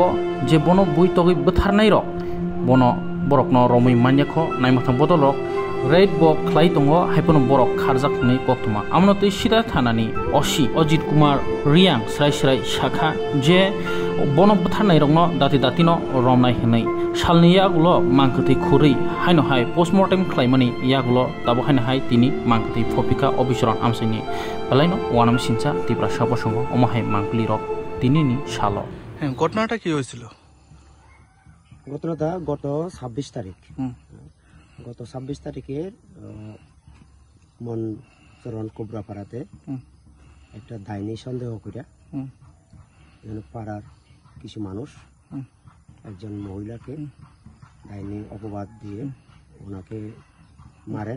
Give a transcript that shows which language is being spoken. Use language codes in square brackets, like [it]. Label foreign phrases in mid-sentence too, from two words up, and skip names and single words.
[trp] je bono bui togui butharnai rok bono borokno romui manyakho naimathang bodolok red bo khlai tongo haipono borok kharjak nei koktuma amnotui sida thanani osi Ajit Kumar Riang srai shakha je bono butharnai rokno dati-datino romnai hinai salni yagulo mangkoti khuri haino hai postmortem khlaimani yagulo tabo haino hai tini mangkoti phopika obisoron amsini balaino wanam sincha tibra sabosongo omahai mangkli rok tini ni salo [bn] ঘটনাটা কি হয়েছিল ঘটনাটা গত 26 তারিখ গত 26 তারিখের মন চরণ কোবরাপাড়াতে একটা ডাইনি সন্দেহ কইরা পাড়ার কিছু মানুষ একজন মহিলাকে ডাইনি অপবাদ দিয়ে ওনাকে মারেন